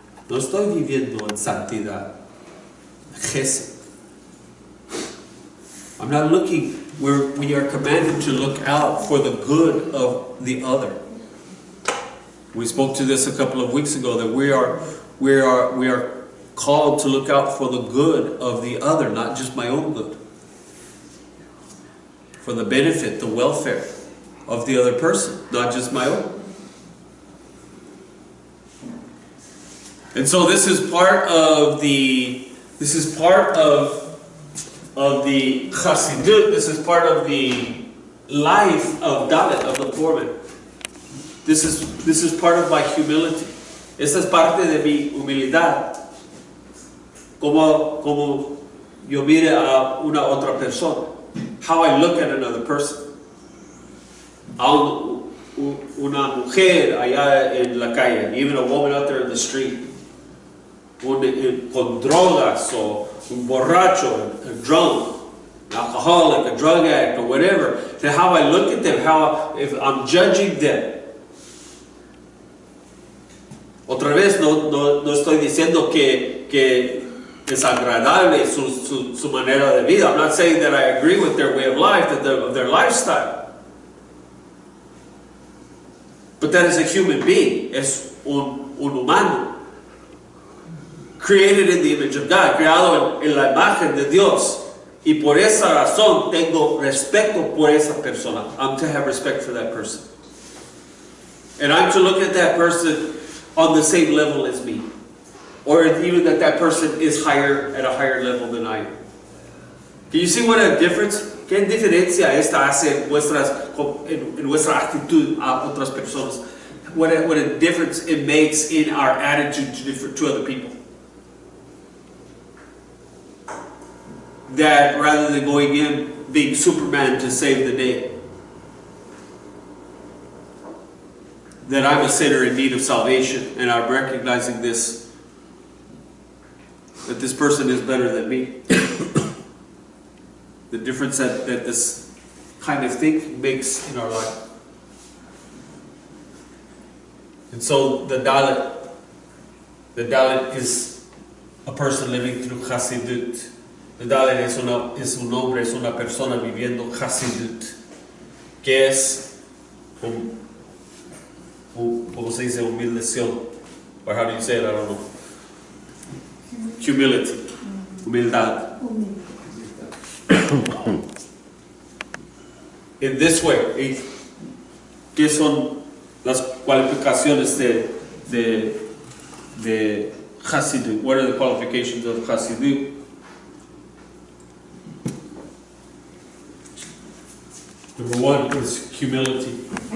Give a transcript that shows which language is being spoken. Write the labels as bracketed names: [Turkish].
[Spanish] No estoy viviendo en santidad. Jesús. [English] I'm not looking, we are commanded to look out for the good of the other. We spoke to this a couple of weeks ago, that we are called to look out for the good of the other, not just my own good. For the benefit, the welfare of the other person, not just my own. And so this is part of the chassidut, this is part of the life of Dalet, of the poor man. This is part of my humility. [Spanish] Esta es parte de mi humildad. Como yo mire a una otra persona. [English] How I look at another person. [Spanish] A una mujer allá en la calle, [English] even a woman out there in the street, [Spanish] con drogas, o un borracho, [English] a drunk, an alcoholic, a drug addict, or whatever. Then how I look at them, if I'm judging them. [Spanish] Otra vez, no estoy diciendo que es agradable su manera de vida. [English] I'm not saying that I agree with their way of life, of their lifestyle. But that is a human being. [Spanish] Es un humano. [English] Created in the image of God. [Spanish] Creado en la imagen de Dios. Y por esa razón tengo respeto por esa persona. [English] I'm to have respect for that person. And I'm to look at that person on the same level as me. Or even that person is at a higher level than I am. Can you see what a difference? [Spanish] ¿Qué diferencia esta hace en nuestra actitud a otras personas? [English] What a difference it makes in our attitude to other people. That rather than going in being Superman to save the day, that I'm a sinner in need of salvation, and I'm recognizing this, that this person is better than me. The difference that this kind of thing makes in our life. And so the Dalet is a person living through Chassidut. [Spanish] The Dalet es un hombre, es una persona viviendo Chassidut, que es, ¿cómo se dice? Humildación. [English] Or how do you say it? I don't know. Humility. Humildad. In this way, [Spanish] ¿qué son las cualificaciones de Chassidut? [English] What are the qualifications of Chassidut? Number one is humility.